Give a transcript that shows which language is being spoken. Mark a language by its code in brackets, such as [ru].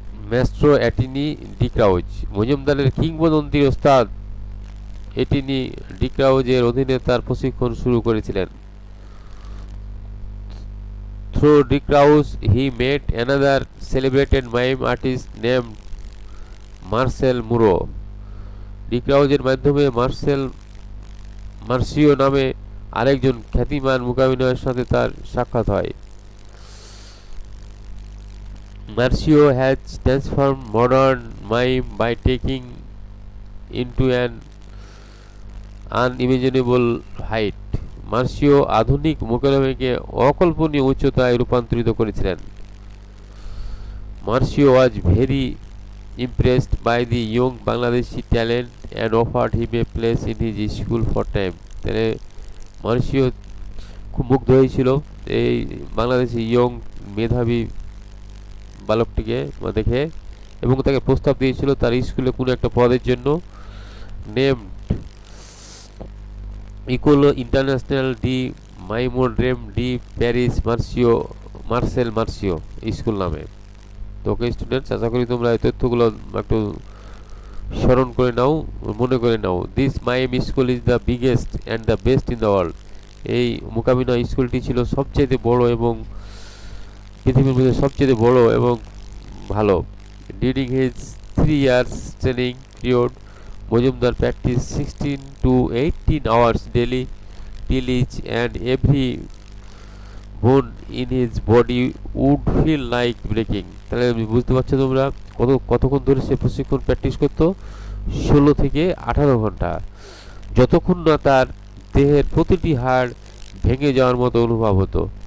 [bn] মাস্ট্রো অ্যাটনি D Crouch, মজুমদারের কিংবদন্তি ওস্তাদ এটিনি ডি ক্রাউচের অধীনে তার প্রশিক্ষণ শুরু করেছিলেন। [en] Through de Crouch, he met another celebrated mime artist named Marcel Moreau. [bn] D ক্রাউচের মাধ্যমে মার্সিও নামে আরেকজন খ্যাতিমান মূকাভিনয়ের সাথে তার সাক্ষাৎ হয়। [en] Marcio has transformed modern mime by taking into an unimaginable height. [bn] মার্সিও আধুনিক মূকাভিনয়কে অকল্পনীয় উচ্চতায় রূপান্তরিত করেছিলেন। [en] Marcio was very impressed by the young Bangladeshi talent and offered him a place in his school for time. [bn] তাহলে মার্সিও খুব মুগ্ধ হয়েছিল এই বাংলাদেশি ইয়ং মেধাবী বালকটিকে দেখে এবং তাকে প্রস্তাব দিয়েছিল তার স্কুলে কোনো একটা পদের জন্য। [en] Name Ecole International de Mimodrame de Paris Marcel Marceau school নামে। [bn] তো ওকে স্টুডেন্টস, আশা করি তোমরা এই তথ্যগুলো একটু স্মরণ করে নাও, মনে করে নাও। [en] This mime school is the biggest and the best in the world. [bn] এই মূকাভিনয় স্কুলটি ছিল সবচেয়ে বড় এবং পৃথিবীর মধ্যে সবচেয়ে বড় এবং ভালো। [en] During his 3 years training period Majumdar practise 16 to 18 hours daily till each and every bone in his body would feel like breaking। [bn] তাহলে বুঝতে পারছো তোমরা কতক্ষণ ধরে সে প্রশিক্ষণ প্র্যাকটিস করতো? 16 থেকে 18 ঘন্টা, যতক্ষণ না তার দেহের প্রতিটি হাড় ভেঙে যাওয়ার মতো অনুভব হতো।